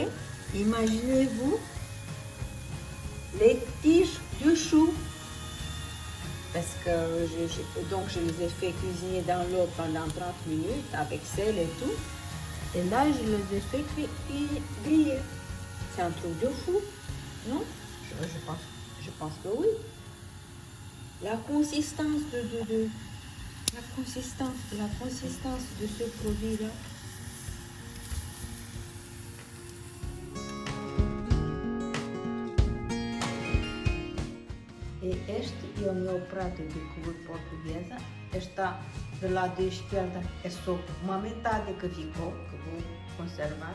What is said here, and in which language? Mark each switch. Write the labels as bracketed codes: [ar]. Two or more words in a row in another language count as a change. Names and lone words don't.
[fr] Imaginez-vous les tiges de chou, parce que je les ai fait cuisiner dans l'eau pendant 30 minutes avec sel et tout, et là je les ai fait griller. C'est un truc de fou, non? Je pense que oui. La consistance la consistance de ce produit-là. [pt] E este é o meu prato de couve portuguesa. Esta do lado esquerdo é só uma metade que ficou, que vou conservar.